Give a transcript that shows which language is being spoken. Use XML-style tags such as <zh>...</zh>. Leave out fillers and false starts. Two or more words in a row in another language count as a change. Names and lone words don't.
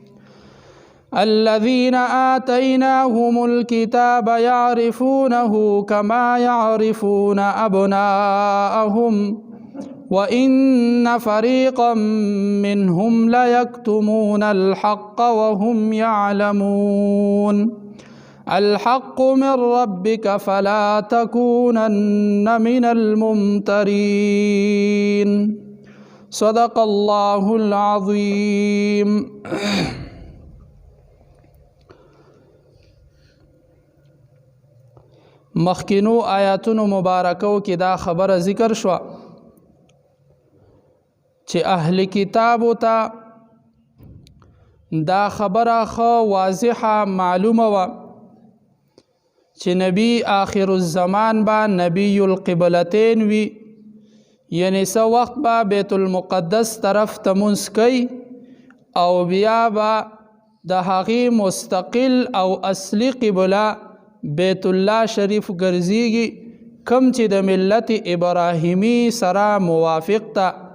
<ar>الذين آتيناهم الكتاب يعرفونه كما يعرفون أبناءهم وإن فريقا منهم ليكتمون الحق وهم يعلمون. الحق من ربك فلا تكونن من الممترين. صدق الله العظيم.</ar> <ps>مخکینو آیاتونو مبارکو کې دا خبره ذکر شو چې اهل کتابو ته دا خبره خو واضحه معلومه وه چې</ps> <ar>نبی آخر الزمان</ar> <ps>با</ps> <ar>نبی القبلتین</ar> <ps>وي، یعنی څه وخت به بیت المقدس طرف ته مونځ کوي او بیا به د هغې مستقل او اصلي قبله بیت الله شریف ګرځېږي، کوم چې د ملت ابراهیمی سره موافق ته.</ps>